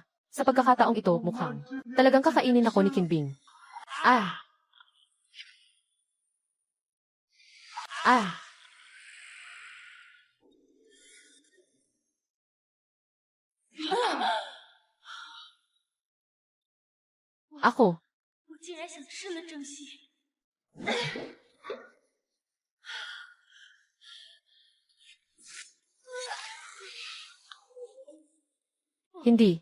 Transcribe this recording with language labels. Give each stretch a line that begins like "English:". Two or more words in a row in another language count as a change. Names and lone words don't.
Filipino: Sa pagkakataong ito, mukhang talagang kakainin ako ni Kinbing. Ah. Ako.
Chinese: 我竟然想吃了郑西。
Filipino: Hindi.